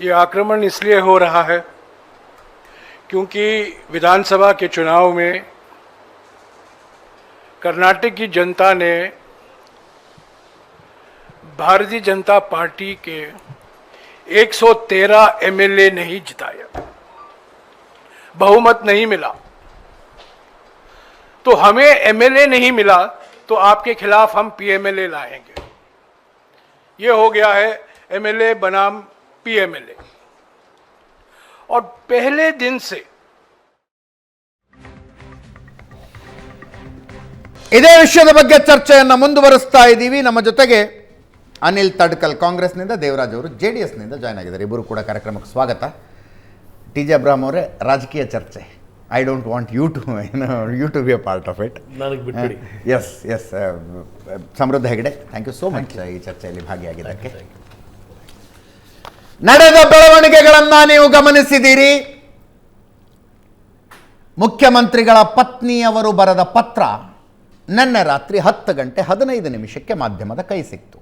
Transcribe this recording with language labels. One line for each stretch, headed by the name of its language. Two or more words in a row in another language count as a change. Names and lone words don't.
Hindi: ये आक्रमण इसलिए हो रहा है क्योंकि विधानसभा के चुनाव में कर्नाटक की जनता ने भारतीय जनता पार्टी के 113 एमएलए नहीं जिताया, बहुमत नहीं मिला। तो हमें एमएलए नहीं मिला तो आपके खिलाफ हम पीएमएलए लाएंगे। ये हो गया है एमएलए बनाम पीएमएलए। और पहले दिन से
Kannada: ಇದೇ ವಿಷಯದ ಬಗ್ಗೆ ಚರ್ಚೆಯನ್ನು ಮುಂದುವರಿಸ್ತಾ ಇದ್ದೀವಿ. ನಮ್ಮ ಜೊತೆಗೆ ಅನಿಲ್ ತಡ್ಕಲ್ ಕಾಂಗ್ರೆಸ್ನಿಂದ, ದೇವರಾಜ್ ಅವರು JDSನಿಂದ ಜಾಯ್ನ್ ಆಗಿದ್ದಾರೆ. ಇಬ್ಬರು ಕೂಡ ಕಾರ್ಯಕ್ರಮಕ್ಕೆ ಸ್ವಾಗತ. TJ ಅಬ್ರಾಮ್ ಅವರೇ, ರಾಜಕೀಯ ಚರ್ಚೆ,
English: I don't want you to be a part of it.
Kannada: ನನಗೆ ಬಿಟ್ಬಿಡಿ. ಎಸ್ ಸಮೃದ್ಧ ಹೆಗಡೆ,
English: thank you so much
Kannada: ಈ ಚರ್ಚೆಯಲ್ಲಿ ಭಾಗಿಯಾಗಿದ್ದಕ್ಕೆ. ನಡೆದ ಬೆಳವಣಿಗೆಗಳನ್ನು ನೀವು ಗಮನಿಸಿದ್ದೀರಿ. ಮುಖ್ಯಮಂತ್ರಿಗಳ ಪತ್ನಿಯವರು ಬರೆದ ಪತ್ರ ನಿನ್ನೆ ರಾತ್ರಿ 10 ಗಂಟೆ 15 ನಿಮಿಷಕ್ಕೆ ಮಾಧ್ಯಮದ ಕೈ ಸಿಕ್ತು.